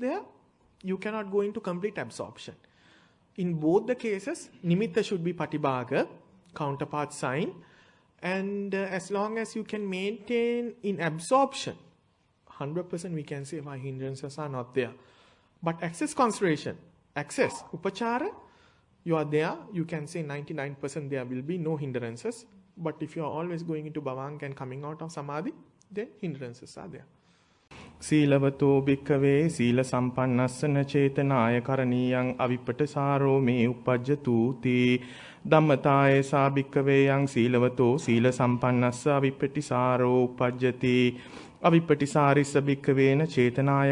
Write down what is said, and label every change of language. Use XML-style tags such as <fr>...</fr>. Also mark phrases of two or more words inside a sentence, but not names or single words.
<en>You cannot go into complete absorption. In both the cases, nimitta should be patibhaga, counterpart sign, and as long as you can maintain in absorption, 100% we can say why hindrances are not there. But access consideration, access, upachara, you are there, you can say 99% there will be no hindrances. But if you are always going into bhavanga and coming out of samadhi, then hindrances are there.</en> <pi>සීලවතෝ භික්ඛවේ සීල සම්පන්නස්සන චේතනාය කරණීයං අවිපටසාරෝ මේ උපජ්ජතුති ධම්මතාය සා භික්ඛවේ යං සීලවතෝ සීල සම්පන්නස්ස අවිපටිසාරෝ උපජ්ජති අවිපටිසාරිස්ස භික්ඛවේන චේතනාය</pi>